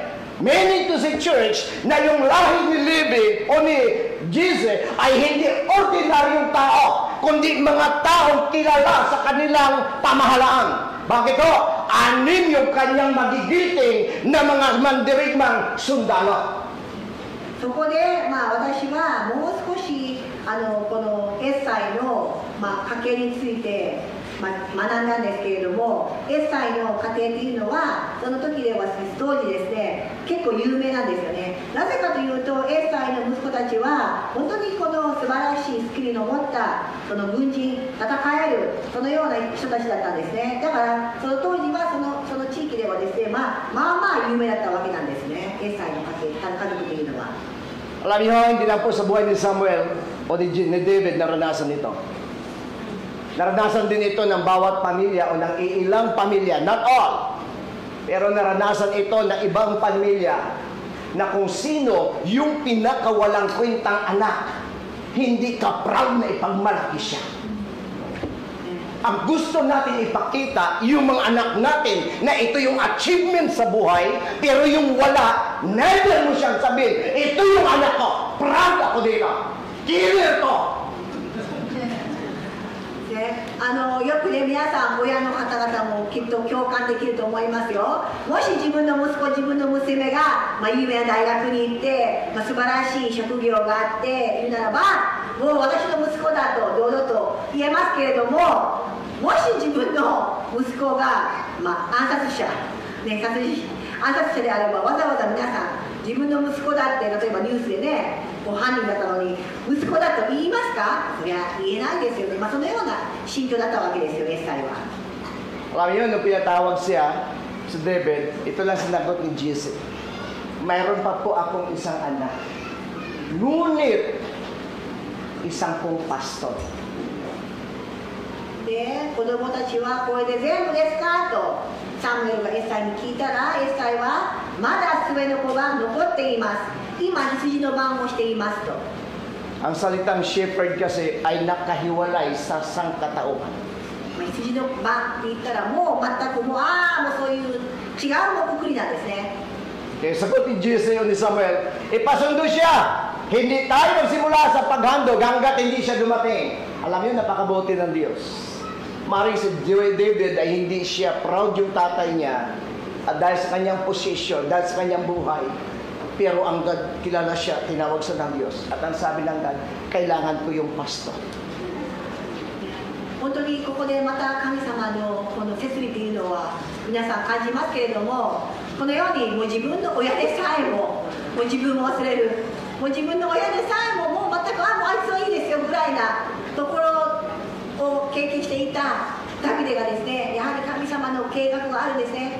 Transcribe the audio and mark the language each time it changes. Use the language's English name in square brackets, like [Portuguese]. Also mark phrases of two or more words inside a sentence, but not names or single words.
[English] Meaning to say [Filipino] church na yung lahi ni Levi o ni Jesse ay hindi ordinaryong tao, kundi mga taong kilala sa kanilang pamahalaan. Bakit ho? 6 yung kanyang magigiting na mga mandirigmang sundalo. [Japanese] そこで、私はもう少しこのエッサイの、家系について、学んだんですけれども、エッサイの家庭というのはその時では当時ですね、結構有名なんですよね。なぜかというと、エッサイの息子たちは本当にこの素晴らしいスキルの持ったその軍人、戦えるそのような人たちだったんですね。だからその当時はその地域ではですね、まあ有名だったわけなんですね。エッサイの家族というのは。 [Filipino] Alam niyo, hindi lang po sa buhay ni Samuel o ni David naranasan ito. Naranasan din ito ng bawat pamilya o ng ilang pamilya, [English] not all. [Filipino] Pero naranasan ito ng ibang pamilya na kung sino yung pinakawalang kwentang anak, hindi ka proud na ipagmalaki siya. Ang gusto natin ipakita, yung mga anak natin, na ito yung achievement sa buhay, pero yung wala, never mo siyang sabihin, ito yung anak ko, proud ako dito, killer to. [Japanese] よくね、皆さん親の方々もきっと共感できると思いますよ。もし自分の息子、自分の娘が、有名な大学に行って、素晴らしい職業があっているならば、もう私の息子だと堂々と言えますけれども、もし自分の息子が、暗殺者、暗殺者であれば、わざわざ皆さん自分の息子だって、例えばニュースでね、犯人だったのに息子だと言いますか？そりゃ言えないですよね。そのような心境だったわけですよ、エッサイは。 [Filipino] Alam niyo, nung pinatawag siya, si David, ito lang sinagot ni Jesse. Mayroon pa po akong isang anak. Ngunit, isang pong pastor. [Japanese] で、子供たちはこれで全部ですかとサムエルがエッサイに聞いたら、エッサイはまだ末の子が残っています。今、羊の番をしていますと。 [Filipino] Ang salitang shepherd kasi ay nakahiwalay sa sangkatauhan. [Japanese] 羊の番って言ったらもう全くもうそういう違うくくりなんですね。 [Filipino] Kaya sagot ni Jesse o ni Samuel, ipasundo siya. Hindi tayo magsimula sa paghandog hanggat hindi siya dumating. Alam niyo, napakabuti ng Diyos. Maring si David ay hindi siya proud yung tatay niya at dahil sa kanyang posisyon, dahil sa kanyang buhay. Pero ang God, kilala siya, tinawag sa ng Diyos. At ang sabi ng God, kailangan ko yung pastor. [Japanese] 本当にここでまた神様のこの摂理というのは皆さん感じますけれども、このようにもう自分の親でさえもう自分を忘れる、もう自分の親でさえももう全くもうあいつはいいですよぐらいなところを経験していたダビデがですね、やはり神様の計画があるんですね。